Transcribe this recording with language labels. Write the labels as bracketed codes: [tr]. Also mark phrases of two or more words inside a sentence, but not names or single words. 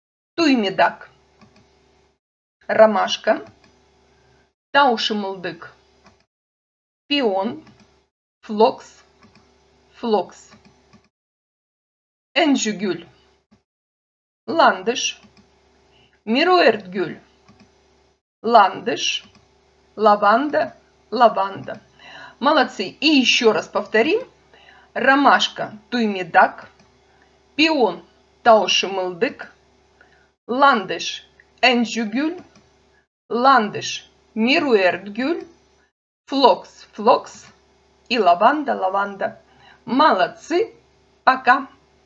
[ru] Туймедак, ромашка, таушымылдык, пион, флокс, флокс. Энджигюль, ландыш, мируэртгюль, ландыш, лаванда, лаванда. Молодцы. И еще раз повторим. Ромашка туймедак, пион таушымылдык, ландыш энджигюль, ландыш мируэртгюль, флокс, флокс и лаванда, лаванда. Молодцы. Пока.